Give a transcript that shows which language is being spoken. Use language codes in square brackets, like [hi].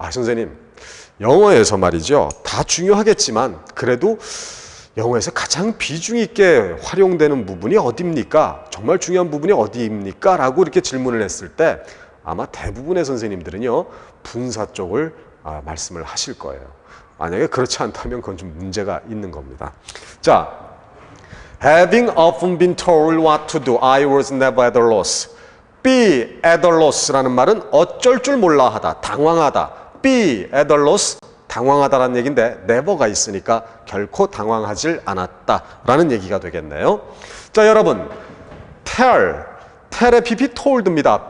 [ko] 선생님, 영어에서 말이죠, 다 중요하겠지만 그래도 영어에서 가장 비중 있게 활용되는 부분이 어디입니까? 정말 중요한 부분이 어디입니까? 라고 이렇게 질문을 했을 때 아마 대부분의 선생님들은요, 분사 쪽을 말씀을 하실 거예요. 만약에 그렇지 않다면 그건 좀 문제가 있는 겁니다. [en] 자, having often been told what to do, I was never at a loss. be at a loss [ko] 라는 말은 어쩔 줄 몰라 하다, 당황하다. [en] be at a loss, [ko] 당황하다라는 얘기인데 never가 있으니까 결코 당황하질 않았다라는 얘기가 되겠네요. 자, 여러분, tell의 pp told입니다.